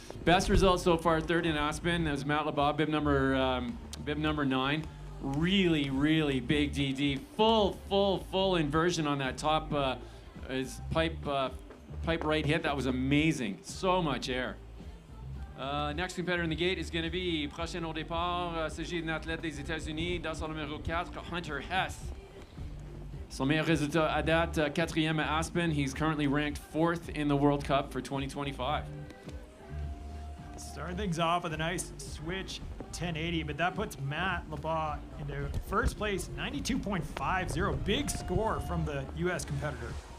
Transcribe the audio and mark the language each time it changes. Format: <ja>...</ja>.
<en>Best result so far, 3rd in Aspen. That was Matt Labaugh, bib number 9. Really, really big DD. Full inversion on that top his pipe right hit. That was amazing. So much air. Next competitor in the gate is going to be</en> <fr>prochain au départ. S'agit d'un athlète des États-Unis dans son numéro 4, Hunter Hess. Son meilleur résultat à date, 4e at Aspen.</fr> <en>He's currently ranked 4th in the World Cup for 2025. Starting things off with a nice switch 1080, but that puts Matt Labaugh into first place, 92.50. Big score from the U.S. competitor.</en>